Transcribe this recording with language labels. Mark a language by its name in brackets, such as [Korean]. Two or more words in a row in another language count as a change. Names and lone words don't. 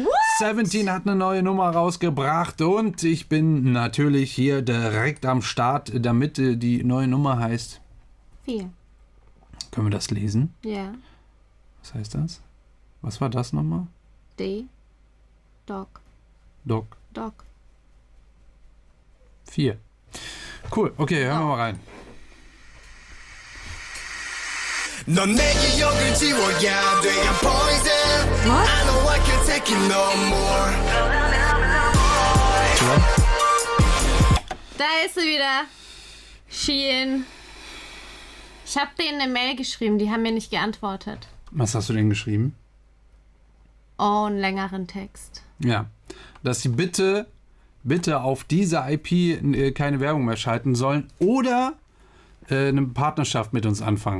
[German] 17 hat eine neue Nummer rausgebracht und ich bin natürlich hier direkt am Start, damit die neue Nummer heißt. 4. Können wir das lesen? Ja. Was heißt das? Was war das nochmal? D. Dog. Dog. Dog. 4. Cool, okay, hören wir mal rein. [Korean] 넌 내 기억을 지워야 돼 [English] I'm poison I know I can't take it no more [German] Da ist sie wieder. Shein. Ich habe denen eine Mail geschrieben, die haben mir nicht geantwortet. Was hast du denn geschrieben? Oh, einen längeren Text. Ja, dass sie bitte auf dieser IP keine Werbung mehr schalten sollen oder eine Partnerschaft mit uns anfangen.